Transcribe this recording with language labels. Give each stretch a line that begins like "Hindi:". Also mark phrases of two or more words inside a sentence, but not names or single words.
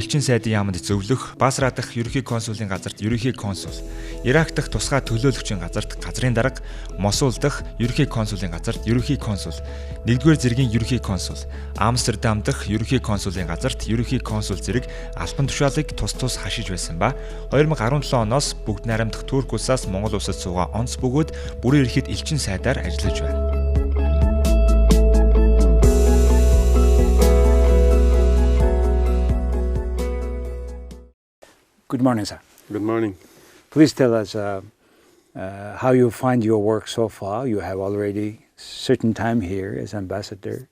Mongolian: элчин сайдын яамд зөвлөх, Басра дахь ерөнхий консулын газарт ерөнхий консул, Ирак дахь тусгай төлөөлөгчийн газарт газрын дарга, Мосул дахь ерөнхий консулын газарт ерөнхий консул, 1-р зэргийн ерөнхий консул, Амстердам дахь ерөнхий консулын газарт ерөнхий консул зэрэг албан тушаалыг тус хашиж байсан ба 2017 оноос бүгд найрамдах Турк улсаас Монгол Улсад суугаа онц бөгөөд бүрэн эрхт элчин сайдаар ажиллаж байна.
English: Good morning, sir. Good morning. Please tell us how you find your work so far. You have already certain time here as ambassador.